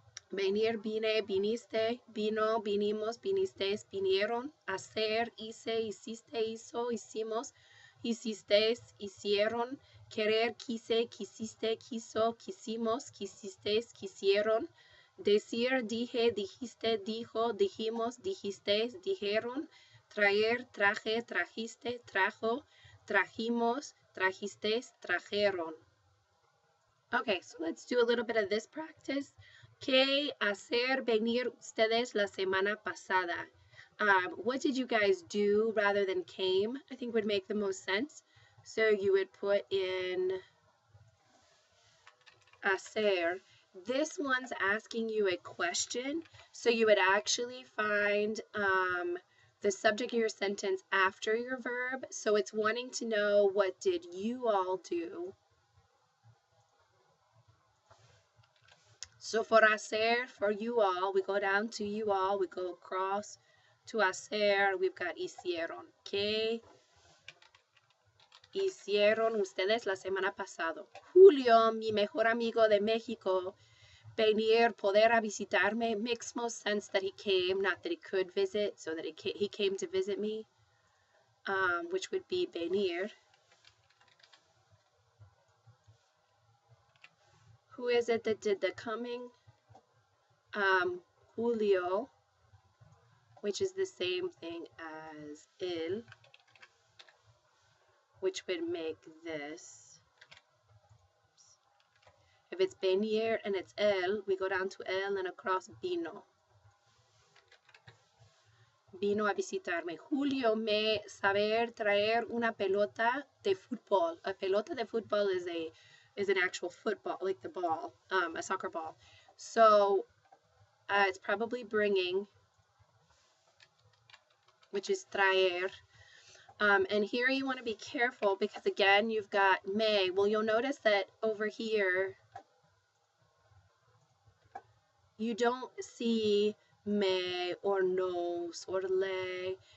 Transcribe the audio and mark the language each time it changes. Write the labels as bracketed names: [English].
[Spanish] venir, vine, viniste, vino, vinimos, vinisteis, vinieron, hacer, hice, hiciste, hizo, hicimos, hicisteis, hicieron, querer, quise, quisiste, quiso, quisimos, quisisteis, quisieron, decir, dije, dijiste, dijo, dijimos, dijisteis, dijeron, traer, traje, trajiste, trajo, trajimos, trajisteis, trajeron. [English] Okay, so let's do a little bit of this practice. [Spanish] ¿Qué hacer venir ustedes la semana pasada? [English] What did you guys do rather than came? I think would make the most sense. So you would put in hacer. This one's asking you a question. So you would actually find the subject of your sentence after your verb. So it's wanting to know, what did you all do? So for hacer, for you all, we go down to you all, we go across to hacer, we've got hicieron. [Spanish] ¿Qué hicieron ustedes la semana pasada? [English] Julio, [Spanish] mi mejor amigo de México, venir, poder a visitarme, [English] makes most sense that he came, not that he could visit, so that he came to visit me, which would be venir. Who is it that did the coming? Julio, which is the same thing as él. which would make this. If it's venir and it's él, we go down to él and across vino. [Spanish] Vino a visitarme. Julio me saber traer una pelota de fútbol. [English] A [Spanish] pelota de fútbol [English] is an actual football, like the ball, a soccer ball. So it's probably bringing, which is traer. And here you want to be careful because again, you've got me. Well, you'll notice that over here, you don't see me or nos or le.